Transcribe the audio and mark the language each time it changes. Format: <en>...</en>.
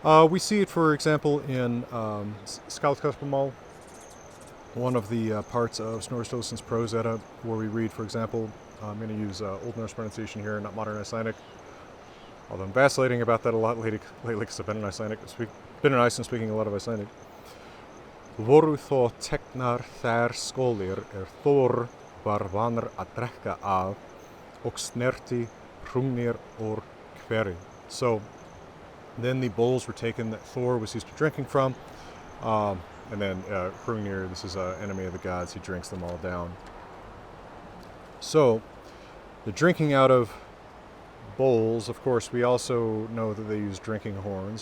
<en>We see it, for example, in Skál, one of the parts of Snorri Sturluson's Prose Edda, where we read, for example, I'm going to use Old Norse pronunciation here, not modern Icelandic, although I'm vacillating about that a lot lately because I've been in Iceland speaking a lot of Icelandic.</en> <non>Voru þó teknar þær skólir Thor var vanur að drekka af og snerti hrungnir úr hveri.</non> <en>So then the bowls were taken that Thor was used to drinking from, and then Hrungnir, this is an enemy of the gods, he drinks them all down. So the drinking out of bowls, of course, we also know that they use drinking horns.</en>